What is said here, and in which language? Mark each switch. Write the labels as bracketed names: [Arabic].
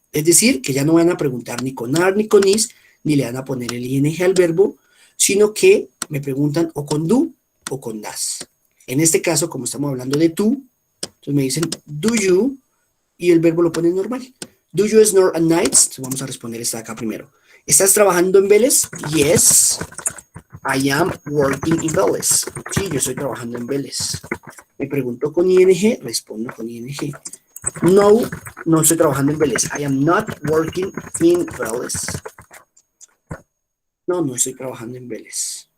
[Spanish] Es decir, que ya no van a preguntar ni con are ni con is, ni le van a poner el ing al verbo, sino que me preguntan o con do o con das. En este caso, como estamos hablando de tú, entonces me dicen do you y el verbo lo ponen normal. [English] Do you snore at nights? [Spanish] Entonces vamos a responder esta de acá primero. ¿Estás trabajando en Vélez? [English] Yes, I am working in Vélez. [Spanish] Sí, yo estoy trabajando en Vélez. Me pregunto con ing, respondo con ing. No, no estoy trabajando en Vélez. [English] I am not working in Vélez. [Spanish] No, no estoy trabajando en Vélez.